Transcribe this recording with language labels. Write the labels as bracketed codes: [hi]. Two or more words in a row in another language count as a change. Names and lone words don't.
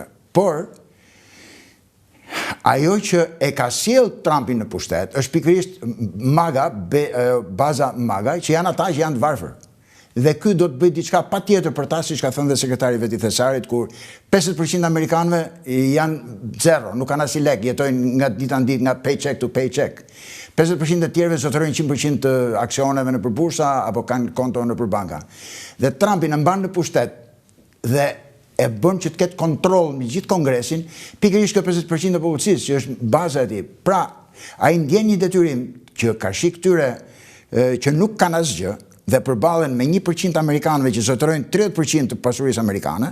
[sq] Por ajo që e ka sjell Trumpin në pushtet është pikërisht MAGA, baza MAGA, që janë ata që janë të varfër. Dhe ky do të bëjë diçka patjetër për ta, siç ka thënë dhe sekretari vet i Thesarit, kur 50% amerikanëve janë zero, nuk kanë asnjë lek, jetojnë nga dita në ditë, nga [en] paycheck to paycheck. [sq] 50% e tjerëve zotërojnë 100% të aksioneve në bursa apo kanë konto në banka. Dhe Trumpin e mban në pushtet dhe e bën që të ketë kontroll mbi gjithë Kongresin, pikërisht kjo 50% e popullsisë që është baza e tij. Pra, ai ndjen një detyrim që ka shik këtyre që nuk kanë asgjë dhe përballen me 1% amerikanëve që zotërojnë 30% të pasurisë amerikane.